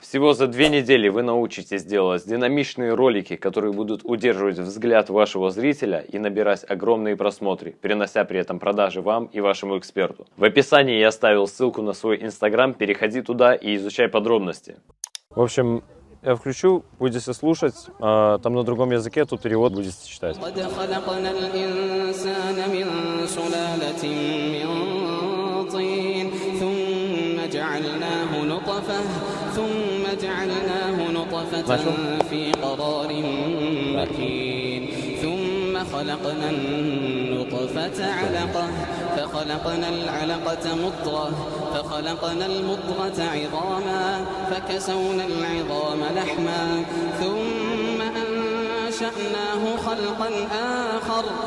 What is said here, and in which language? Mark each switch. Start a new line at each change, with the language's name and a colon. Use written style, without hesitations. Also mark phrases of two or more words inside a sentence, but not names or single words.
Russian: Всего за 2 недели вы научитесь делать динамичные ролики, которые будут удерживать взгляд вашего зрителя и набирать огромные просмотры, перенося при этом продажи вам и вашему эксперту. В описании я оставил ссылку на свой инстаграм, переходи туда и изучай подробности. В общем, я включу, будете слушать, там на другом языке, тут перевод будете читать.
Arabic: قد خلقنا الإنسان من سلالة من طين ثم جعلناه نطفة في قرار مكين ثم خلقنا النطفة علقة فخلقنا العلقة مضغة فخلقنا المضغة عظاما فكسونا العظام لحما ثم أنشأناه خلقا آخر